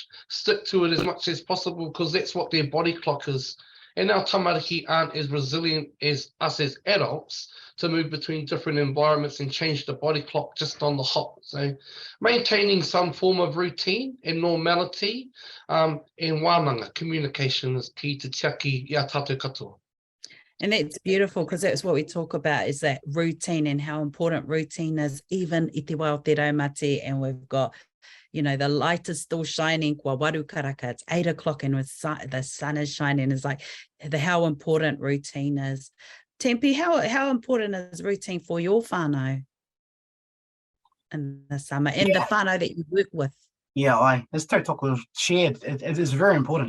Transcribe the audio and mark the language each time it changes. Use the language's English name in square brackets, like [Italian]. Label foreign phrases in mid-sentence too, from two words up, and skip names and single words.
[English] Stick to it as much as possible, because that's what their body clock is. And our tamariki aren't as resilient as us as adults to move between different environments and change the body clock just on the hop. So maintaining some form of routine and normality and wānanga, communication is key to [Māori] tiaki ia tātou katoa. [English] And that's beautiful, because that's what we talk about, is that routine and how important routine is, even [Māori] i te wā o te raumati. [English] And we've got, you know, the light is still shining, [Māori] kua waru karaka, [English] it's 8 o'clock and the sun is shining. It's like how important routine is. Tempi, how important is routine for your whānau in the summer, and the whānau that you work with? Yeah, as tautoko shared, it is very important.